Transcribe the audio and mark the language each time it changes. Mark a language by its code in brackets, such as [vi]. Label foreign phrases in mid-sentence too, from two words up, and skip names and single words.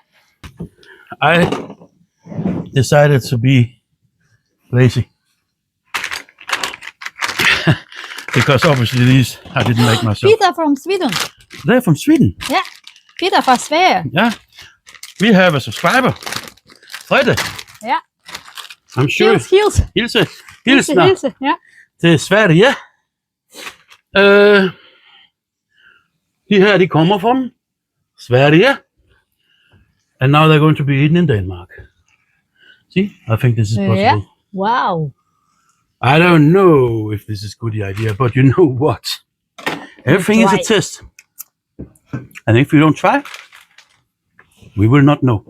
[en] I decided to be lazy because obviously these I didn't make myself. Pita from Sweden. They're from Sweden. [da] Yeah. Pita fra Sverige. [en] Yeah. We have a subscriber. Frede. Yeah. I'm sure. [da] Hilse. Hilsner [en] Yeah. [da] til Sverige. De her, de kommer from Sverige. [en] And now they're going to be eaten in Denmark. See, I think this is possible. Yeah. Wow. I don't know if this is a good idea, but you know what? Everything is a Try. test. And if we don't try, we will not know.